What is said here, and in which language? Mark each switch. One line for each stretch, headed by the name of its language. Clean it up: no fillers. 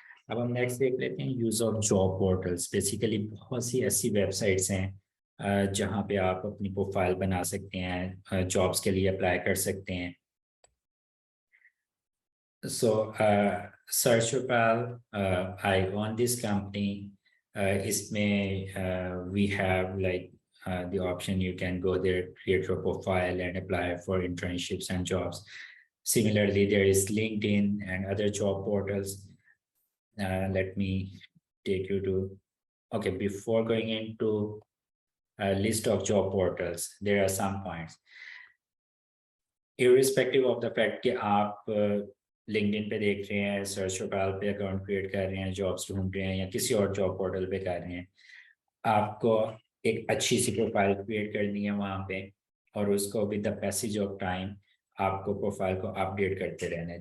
Hindi: अब हम नेक्स्ट देख लेते हैं use of job portals. Basically बहुत सी ऐसी वेबसाइट्स हैं जहाँ पे आप अपनी प्रोफाइल बना सकते हैं, जॉब्स के लिए अप्लाई कर सकते हैं.
English: So search profile, I own this company. इसमें we have like the option you can go there, create your profile and apply for internships and jobs. Similarly, there is LinkedIn and other job portals. Let me take you to, okay, before going into a list of job portals, there are some points. Irrespective of the fact
Hindi: कि आप LinkedIn पे देख रहे हैं, search profile पे account create कर रहे हैं, जॉब्स ढूंढ रहे हैं या किसी और जॉब पोर्टल पे कर रहे हैं, आपको एक अच्छी सी प्रोफाइल क्रिएट करनी है वहाँ पे और उसको
English: with the passage of time
Hindi: आपको प्रोफाइल को अपडेट करते रहना है.